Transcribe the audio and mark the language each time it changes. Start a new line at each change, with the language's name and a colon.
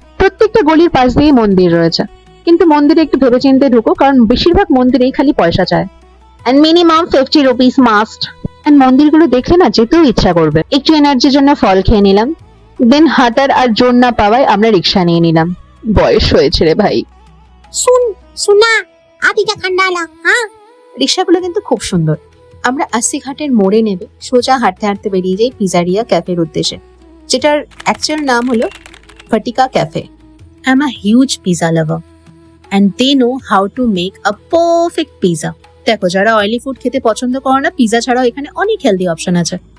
Bangla: প্রত্যেকটা গলির পাশ দিয়ে মন্দির রয়েছে, কিন্তু মন্দিরে একটু ভেবেচিন্তে ঢুকো, কারণ বেশিরভাগ মন্দিরেই খালি পয়সা চায়।
English: And minimum 50 rupees must.
Bangla: And মন্দিরগুলো দেখলে না যেতেও ইচ্ছা করবে। একটু এনার্জির জন্য ফল খেয়ে নিলাম। দেন হাঁটার আর জোর না পাওয়ায় আমরা রিক্সা নিয়ে নিলাম। বয়স হয়েছে রে ভাই।
Hindi: सुना अभी क्या खंडाला हाँ।
Bangla: রিক্সাগুলো কিন্তু খুব সুন্দর। আমরা আস্তি ঘাটের মোড়ে নেবে সোজা হাঁটতে হাঁটতে বেরিয়ে যাই পিজারিয়া ক্যাফের উদ্দেশ্যে, যেটার অ্যাকচুয়াল নাম হলো Vatika cafe.
English: I am a huge pizza lover and they know how to make a perfect pizza.
Bangla: দেখো, যারা অয়েলি ফুড খেতে পছন্দ করে না, পিজা ছাড়াও এখানে অনেক হেলদি অপশন আছে।